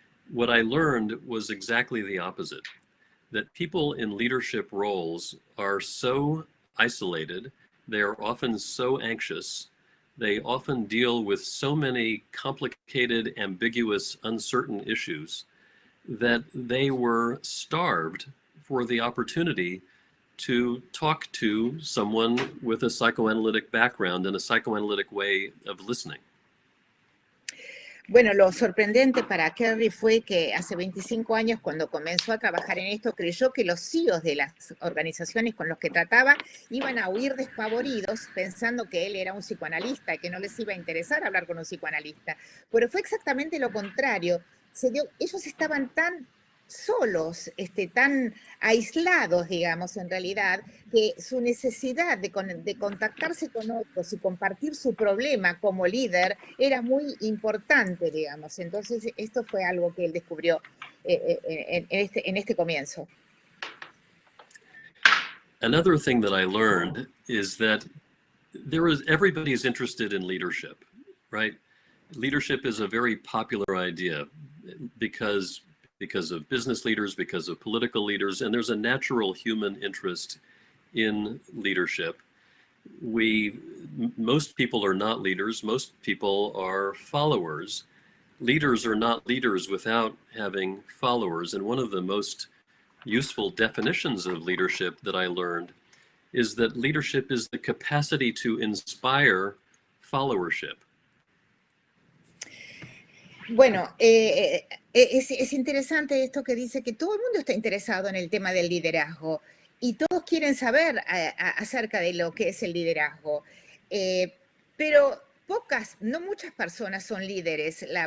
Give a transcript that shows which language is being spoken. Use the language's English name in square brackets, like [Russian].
[English] What I learned was exactly the opposite, that people in leadership roles are so isolated, they are often so anxious, they often deal with so many complicated, ambiguous, uncertain issues that they were starved for the opportunity to talk to someone with a psychoanalytic background and a psychoanalytic way of listening. [Spanish] Bueno, lo sorprendente para Kerry fue que hace 25 años, cuando comenzó a trabajar en esto, creyó que los CEOs de las organizaciones con los que trataba iban a huir despavoridos pensando que él era un psicoanalista, que no les iba a interesar hablar con un psicoanalista. Pero fue exactamente lo contrario. Ellos estaban tan solos, tan aislados, digamos, en realidad, que su necesidad de contactarse con otros y compartir su problema como líder era muy importante, digamos. Entonces, esto fue algo que él descubrió en este comienzo. [English] Another thing that I learned is that everybody is interested in leadership, right? Leadership is a very popular idea because of business leaders, because of political leaders, and there's a natural human interest in leadership. Most people are not leaders, most people are followers. Leaders are not leaders without having followers, and one of the most useful definitions of leadership that I learned is that leadership is the capacity to inspire followership. [Spanish] Bueno, es interesante esto que dice que todo el mundo está interesado en el tema del liderazgo y todos quieren saber acerca de lo que es el liderazgo, pero no muchas personas son líderes.